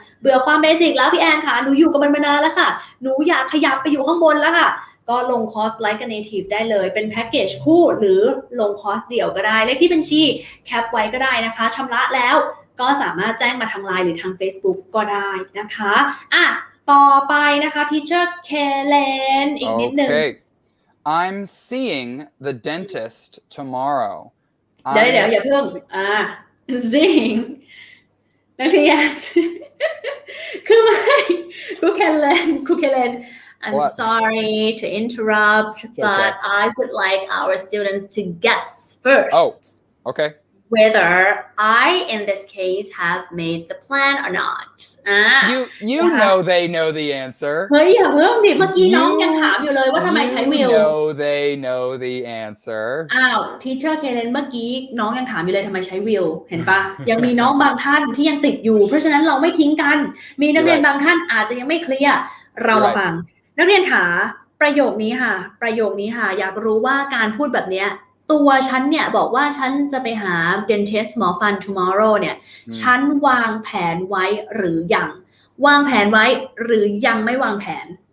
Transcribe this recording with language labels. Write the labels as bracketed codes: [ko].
[th] เบื่อความเบสิกแล้วพี่แอนค่ะหนูอยู่กับมันมานานแล้วค่ะหนูอยากขยับไปอยู่ข้างบนแล้วค่ะก็ลงคอร์ส Like a Native ได้เลยเป็นแพ็กเกจคู่หรือลงคอร์สเดี่ยวก็ได้เลขที่บัญชีแคปไว้ก็ได้นะคะชำระแล้วก็สามารถแจ้งมาทาง LINE หรือทาง Facebook ก็ได้นะคะต่อไปนะคะ Teacher Kellen อีกนิดนึง [en] Okay. I'm seeing the dentist tomorrow. [th] เดี๋ยวอย่าเพิ่งseeing นักเรียนคือไม่ครูเคเลนI'm [en] What? sorry to interrupt, but I would like our students to guess first. Oh, okay. Whether I, in this case, have made the plan or not. You know they know the answer. [th] เฮ้ยอย่าเพิ่งดิเมื่อกี้น้องยังถามอยู่เลยว่าทำไมใช้ will. [en] You know they know the answer. [th] Teacher Kellen เมื่อกี้น้องยังถามอยู่เลยทำไมใช้ will เห็นปะ ยังมีน้องบางท่านที่ยังติดอยู่เพราะฉะนั้นเราไม่ทิ้งกันมีนักเรียนบางท่านอาจจะยังไม่เคลียร์เรามาฟังนักเรียนขาประโยคนี้ค่ะอยากรู้ว่าการพูดแบบเนี้ยตัวฉันเนี่ยบอกว่าฉันจะไปหา dentist หมอฟัน tomorrow เนี่ยฉันวางแผนไว้หรือยังวางแผนไว้หรือยังไม่วางแผน